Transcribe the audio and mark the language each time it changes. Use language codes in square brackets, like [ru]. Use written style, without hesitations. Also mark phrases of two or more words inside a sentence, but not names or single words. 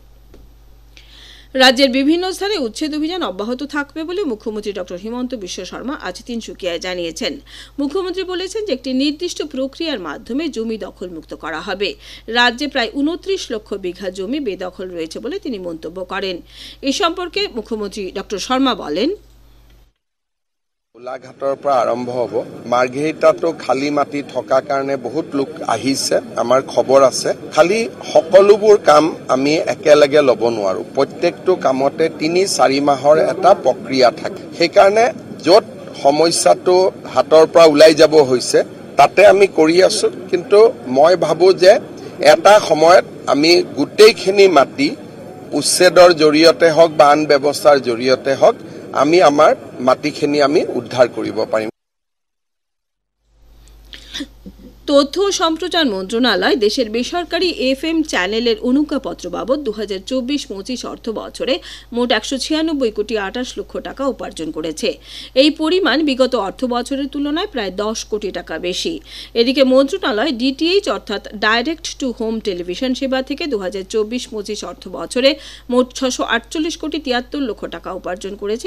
[bn] রাজ্যের বিভিন্ন স্থানে উচ্ছেদ অভিযান অব্যাহত থাকবে বলে মুখ্যমন্ত্রী ডক্টর হিমন্ত বিশ্ব শর্মা আজ তিনসুকিয়ায় জানিয়েছেন। মুখ্যমন্ত্রী বলেছেন যে একটি নির্দিষ্ট প্রক্রিয়ার মাধ্যমে জমি দখলমুক্ত করা হবে। রাজ্যে প্রায় 29 লক্ষ বিঘা জমি বেদখল রয়েছে বলে তিনি মন্তব্য করেন। এ সম্পর্কে মুখ্যমন্ত্রী ডক্টর শর্মা বলেন, [as] গোলাঘাটৰ পৰা আৰম্ভ হ'ব। মাৰ্ঘেৰিটাতো খালী মাটি থকা কাৰণে বহুত লোক আহিছে, আমাৰ খবৰ আছে। খালি সকলোবোৰ কাম আমি একেলগে ল'ব নোৱাৰো। প্ৰত্যেকটো কামতে 3-4 মাহৰ এটা প্ৰক্ৰিয়া থাকে। সেইকাৰণে য'ত সমস্যাটো হাতৰ পৰা ওলাই যাব হৈছে তাতে আমি কৰি আছো। কিন্তু মই ভাবো যে এটা সময়ত আমি গোটেইখিনি মাটি উচ্ছেদৰ জৰিয়তে হওক বা আন ব্যৱস্থাৰ জৰিয়তে হওক আমি আমাৰ মাটিখিনি আমি উদ্ধাৰ কৰিব পাৰিম। [bn] তথ্য ও সম্প্রচার মন্ত্রণালয় দেশের বেসরকারি এফএম চ্যানেলের অনুজ্ঞাপত্র বাবদ 2024-25 অর্থ বছরে মোট 196 কোটি 28 লক্ষ টাকা উপার্জন করেছে। এই পরিমাণ বিগত অর্থ বছরের তুলনায় প্রায় 10 কোটি টাকা বেশি। এদিকে মন্ত্রণালয় ডিটিএইচ অর্থাৎ [en] direct to home [bn] টেলিভিশন সেবা থেকে 2024-25 অর্থ বছরে মোট 648 কোটি 73 লক্ষ টাকা উপার্জন করেছে।